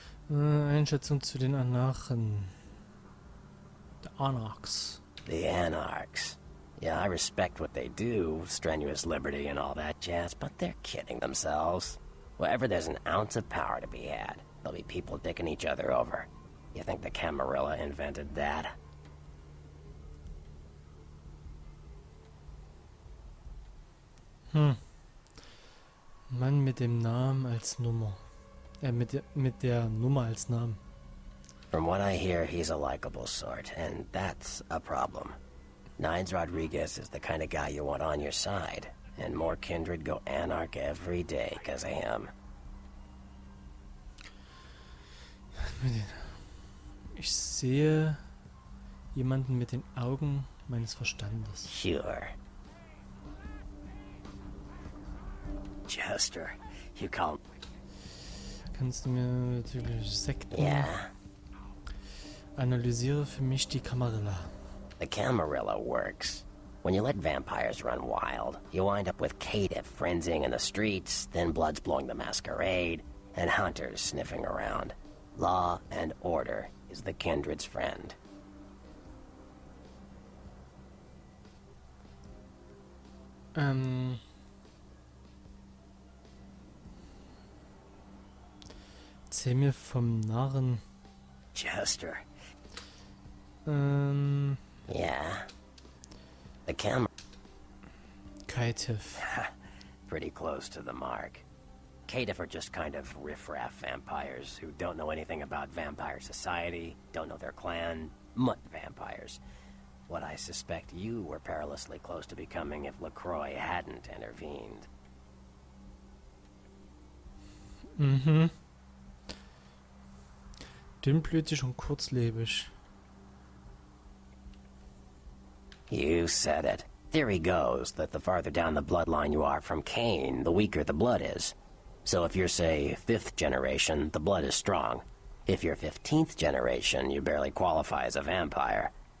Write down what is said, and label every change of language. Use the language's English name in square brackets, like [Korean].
[German] Einschätzung zu den Anachen. [English] The Anarchs. The Anarchs. Yeah, I respect what they do, strenuous liberty and all that jazz, but they're kidding themselves. Wherever there's an ounce of power to be had, there'll be people dicking each other over. You think the Camarilla invented that? [German] Mann mit dem Namen als Nummer. Mit der Nummer als Namen. [English] From what I hear, he's a likable sort, and that's a problem. Nines Rodriguez is the kind of guy you want on your side, and more kindred go anarch every day because of him. [German] Ich sehe jemanden mit den Augen meines Verstandes. [English] Sure. Jester, you call... [German] Kannst du mir bezüglich Sekten... [English] Yeah. [German] Analysiere für mich die Camarilla. [English] The Camarilla works. When you let vampires run wild, you wind up with caitiff frenzying in the streets, then bloods blowing the Masquerade, and hunters sniffing around. Law and order is the kindred's friend. [German] Erzähl mir vom Narren. [English] Jester. Yeah. The Caitiff. Pretty close to the mark. Caitiff are just kind of riffraff vampires who don't know anything about vampire society, don't know their clan, mutt vampires. What I suspect you were perilously close to becoming if LaCroix hadn't intervened. Mhm. [German] Dünnblütig und kurzlebig. [English] You said it. Theory goes that the farther down the bloodline you are from Cain, the weaker the blood is. So if you're, say, 5th generation, the blood is strong. If you're 15th generation, you barely qualify as a vampire.